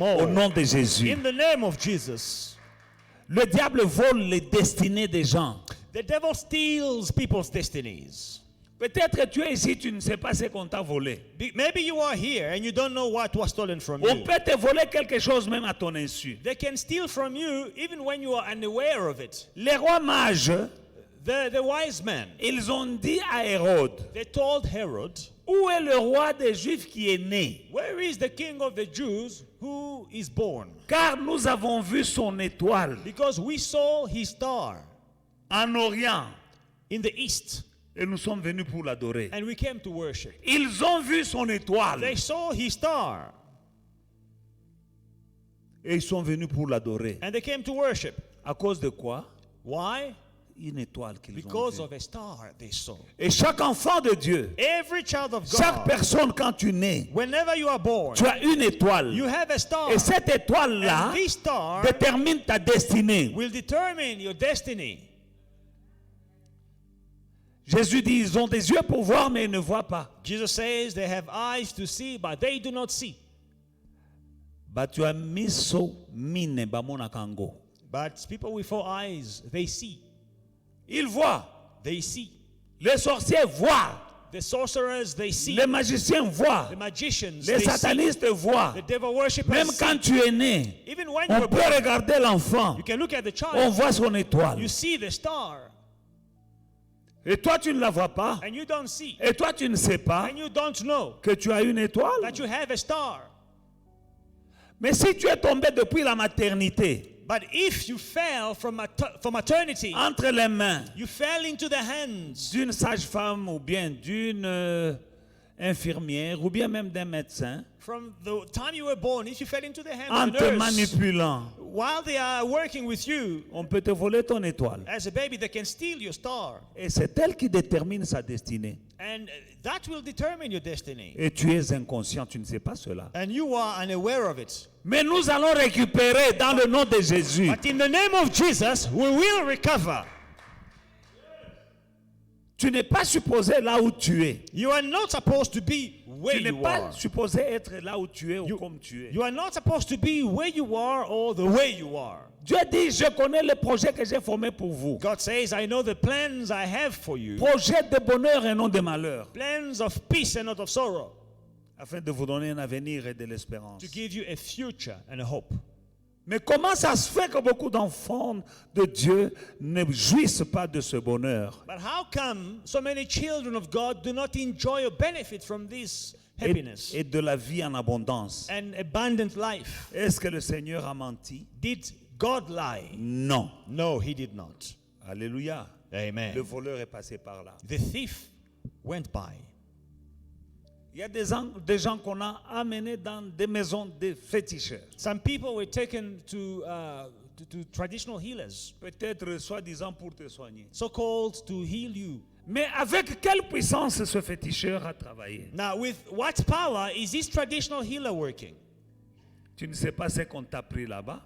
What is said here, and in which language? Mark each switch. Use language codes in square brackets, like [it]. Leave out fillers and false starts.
[fr] Au all. nom de Jésus. [en] In the name of Jesus. [fr] Le diable vole les destinées des gens. [en] The devil steals people's destinies. [fr] Peut-être que tu es ici, tu ne sais pas ce qu'on t'a volé. [en] Maybe you are here and you don't know what was stolen from [fr] On [en] you. [fr] peut te voler quelque chose même à ton insu. [en] They can steal from you even when you are unaware of it. [fr] Les rois mages, [en] The wise men, [fr] ils ont dit à Hérode, [en] they told Herod, [fr] où est le roi des Juifs qui est né? [en] where is the king of the Jews who is born? [fr] Car nous avons vu son étoile [en] Because we saw his star [fr] en Orient [en] in the east. [fr] Et nous sommes venus pour l'adorer. [en] and we came to worship. [fr] Ils ont vu son étoile. [en] They saw his star, [fr] Et ils sont venus pour l'adorer. [en] and they came to worship. [fr] À cause de quoi? [en] Why? [fr] Une étoile qu'ils ont [en] Because [fr] vue. [en] of a star they saw. [fr] Et chaque enfant de Dieu, [en] Every child of [fr] chaque [en] God, [fr] personne quand tu nais, [en] whenever you are born, [fr] tu as une étoile. [en] you have a star. [fr] Et cette étoile-là [en] And this star [fr] détermine ta destinée. [en] will determine your destiny. [fr] Jésus dit, ils ont des yeux pour voir, mais ils ne voient pas. [en] Jesus says they have eyes to see, but they do not see. [ln] Batua miso mine bamona kango. [en] But people with 4 eyes, they see. [fr] Ils voient. [en] They see. [fr] Les sorciers voient. [en] The sorcerers, they see. [fr] Les magiciens voient. [en] The magicians, [fr] Les [en] they see. [fr] satanistes voient. [en] The devil worshippers [fr] Même [en] see. [fr] quand tu es né, [en] Even when you [fr] on [en] were [fr] peut [en] born, [fr] regarder l'enfant. [en] you can look at the [fr] On [en] child. [fr] voit son étoile. [en] You see the star, [fr] Et toi, tu ne la vois pas. [en] and you don't see. [fr] Et toi, tu ne sais pas [en] And you don't know [fr] que tu as une étoile. [en] that you have a star. [fr] Mais si tu es tombé depuis la maternité, [en] But if you fell from eternity, [fr] entre les mains [en] you fell into the hands [fr] d'une sage-femme ou bien d'une infirmière ou bien même d'un médecin, [en] from the time you were born, if you fell into the hands [fr] en [en] of a [fr] te [en] nurse, [fr] manipulant, [en] while they are working with you, [fr] on peut te voler ton étoile. [en] as a baby, they can steal your star. [fr] Et c'est elle qui détermine sa destinée. [en] And that will determine your destiny. [fr] Et tu es inconscient, tu ne sais pas cela. [en] And you are unaware of it. [fr] Mais nous allons récupérer dans le nom de Jésus. [en] But in the name of Jesus, we will recover. [fr] Tu n'es pas supposé là où tu es. [en] You are not supposed to be where [fr] Tu n'es [en] you [fr] pas [en] are. [fr] supposé être là où tu es ou comme tu es. [en] You are not supposed to be where you are or the way you are. [fr] Dieu dit, je connais le projet que j'ai formé pour vous. [en] God says, I know the plans I have for you. [fr] Projet de bonheur et non de malheur. [en] Plans of peace and not of sorrow. [fr] Afin de vous donner un avenir et de l'espérance. [en] To give you a future and a hope. [fr] Mais comment ça se fait que beaucoup d'enfants de Dieu ne jouissent pas de ce bonheur [en] But how come so many children of God do not enjoy or benefit from this happiness [fr] et de la vie en abondance? [en] and abundant life? [fr] Est-ce que le Seigneur a menti? [en] Did God lie? [fr] Non. [en] No, he did not. [fr] Alléluia. [en] Amen. [fr] Le voleur est passé par là. [en] The thief went by. [fr] Il y a des gens qu'on a amenés dans des maisons de féticheurs. [en] Some people were taken to traditional healers, [fr] Peut-être soi-disant pour te soigner. [en] so called to heal you. [fr] Mais avec quelle puissance ce féticheur a travaillé? [en] Now, with what power is this traditional healer working? [fr] Tu ne sais pas ce qu'on t'a pris là-bas.